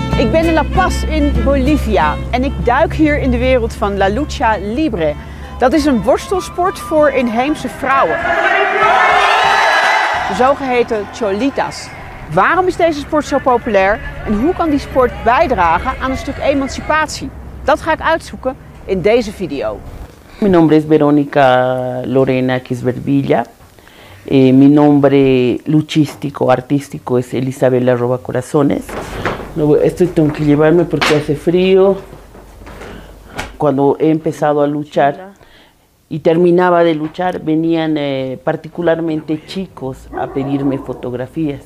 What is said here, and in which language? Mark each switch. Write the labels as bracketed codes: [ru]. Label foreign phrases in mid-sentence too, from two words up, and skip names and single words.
[nl] Ik ben in La Paz in Bolivia en ik duik hier in de wereld van [es] La Lucha Libre. [nl] Dat is een worstelsport voor inheemse vrouwen. De zogeheten cholitas. Waarom is deze sport zo populair en hoe kan die sport bijdragen aan een stuk emancipatie? Dat ga ik uitzoeken in deze video. [es] Mi nombre es Verónica Lorena Quisverdilla. Mi nombre luchístico, artístico es Elisabela Robacorazones. Esto tengo que llevarme porque hace frío. Cuando he empezado a luchar y terminaba de luchar, venían particularmente chicos a pedirme fotografías.